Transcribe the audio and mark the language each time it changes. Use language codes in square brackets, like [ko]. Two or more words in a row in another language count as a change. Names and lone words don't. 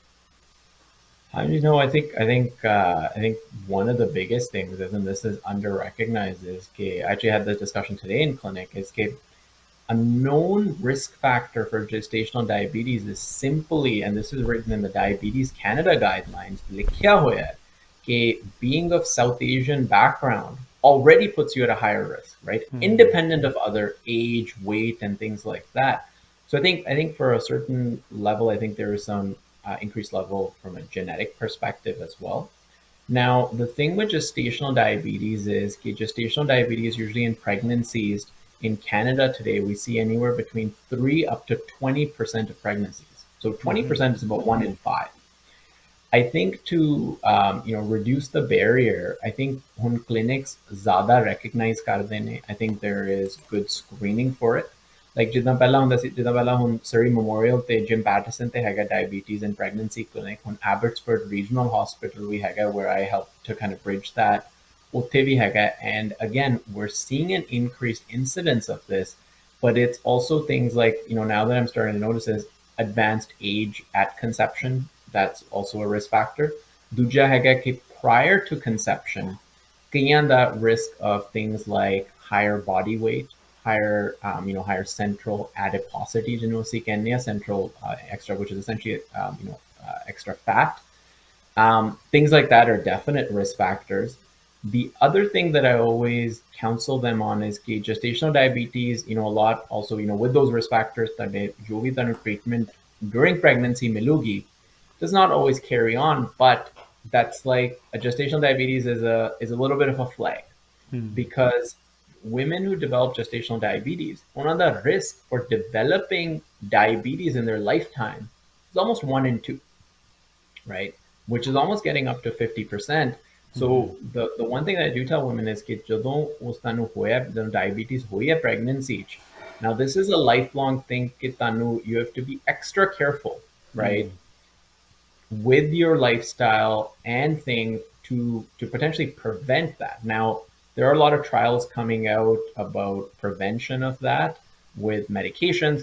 [en] You know, I think one of the biggest things is, and this is under recognized, is I actually had this discussion today in clinic, is a known risk factor for gestational diabetes is simply, and this is written in the Diabetes Canada guidelines, [pa] ਲਿਖਿਆ ਹੋਇਆ ਹੈ [en] being of South Asian background already puts you at a higher risk, right? Independent of other age, weight, and things like that. So I think for a certain level, I think there is some increased level from a genetic perspective as well. Now, the thing with gestational diabetes is gestational diabetes usually in pregnancies in Canada today, we see anywhere between 3 up to 20% of pregnancies. So 20% is about 1 in 5. I think to reduce the barrier, I think when clinics [pa] ज़्यादा recognize कर देने, [en] I think there is good screening for it. [pa] Like ਜਿੰਨਾ ਪਹਿਲਾ ਹੁੰਦਾ ਸੀ ਜਿੱਦਾਂ ਪਹਿਲਾਂ ਹੁਣ Surrey Memorial ਤੇ Jim Pattison ਤੇ ਹੈਗਾ [en] diabetes and pregnancy clinic, [pa] ਹੁਣ Abbotsford Regional Hospital ਵੀ ਹੈਗਾ [en] where I help to kind of bridge that. [pa] ਉੱਥੇ ਵੀ ਹੈਗਾ, [en] and again we're seeing an increased incidence of this, but it's also things like now that I'm starting to notice is advanced age at conception. That's also a risk factor. [pa] Dooja ਹੈਗਾ ਕਿ [en] prior to conception, [pa] ਕਈਆਂ ਦਾ [en] risk of things like higher body weight, higher central adiposity, [pa] ਜਿਹਨੂੰ ਅਸੀਂ ਕਹਿੰਦੇ ਆ, [en] central extra, which is essentially extra fat. Things like that are definite risk factors. The other thing that I always counsel them on is कि gestational diabetes, a lot also, with those risk factors, that [pa] ਜੋ ਵੀ [en] treatment during pregnancy मिलूगी does not always carry on, but that's like a gestational diabetes is a little bit of a flag, because women who develop gestational diabetes, one of the risk for developing diabetes in their lifetime is almost 1 in 2, right? Which is almost getting up to 50%. So the one thing that I do tell women is [pa] ਕਿ ਜਦੋਂ ਉਸ ਤੁਹਾਨੂੰ ਹੋਇਆ diabetes ਹੋਇਆ [en] pregnancy, now this is a lifelong thing [pa] ਕਿ ਤੁਹਾਨੂੰ [en] you have to be extra careful, right? With your lifestyle and thing to potentially prevent that. Now, there are a lot of trials coming out about prevention of that with medications.